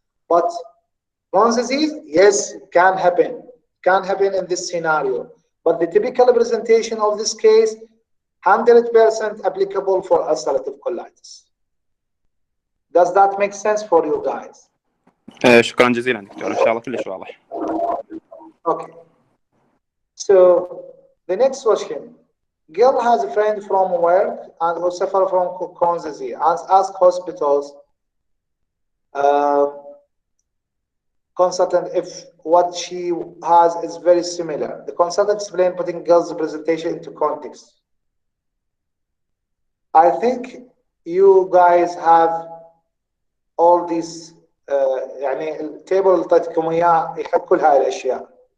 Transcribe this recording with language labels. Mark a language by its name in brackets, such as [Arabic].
[English] But Crohn's disease, yes, can happen in this scenario. But the typical presentation of this case, 100% applicable for ulcerative colitis. Does that make sense for you guys? [Arabic] شكرا جزيلا دكتور، إن شاء الله كلش واضح. [English] Okay. So the next question. Gil has a friend from work and who suffer from Crohn's disease and asked hospitals consultant if what she has is very similar. The consultant explained, putting Gil's presentation into context. I think you guys have all these [Arabic] يعني التيبل اللي اعطيتكم اياه يحب كل هاي الاشياء.